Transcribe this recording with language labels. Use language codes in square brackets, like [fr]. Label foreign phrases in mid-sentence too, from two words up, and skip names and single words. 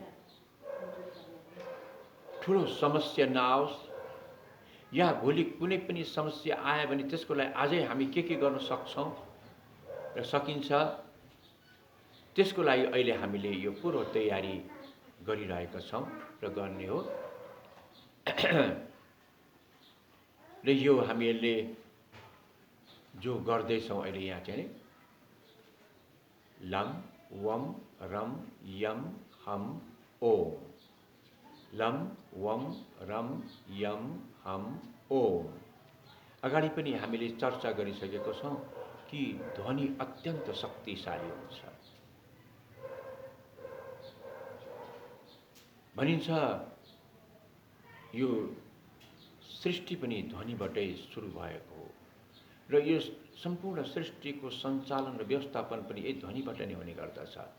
[ne] ठुलो समस्या नआओस्, या भोलि कुनै पनि समस्या आयो भने त्यसको लागि आजै हामी के गर्न सक्छौँ र सकिन्छ, त्यसको लागि अहिले हामीले यो पूर्व तयारी गरिरहेका छौँ र गर्ने हो। र यो हामीले जो गर्दैछौँ अहिले यहाँ चाहिँ [sa] लम वम रम यम हम ओम, लम वम रम यम हम ओम। [ne] अगाडि पनि हामीले चर्चा गरिसकेको छौँ कि ध्वनि अत्यन्त शक्तिशाली हुन्छ। भनिन्छ यो सृष्टि पनि ध्वनिबाटै सुरु भएको हो र यो सम्पूर्ण सृष्टिको सञ्चालन र व्यवस्थापन पनि यही ध्वनिबाट नै हुने गर्दछ।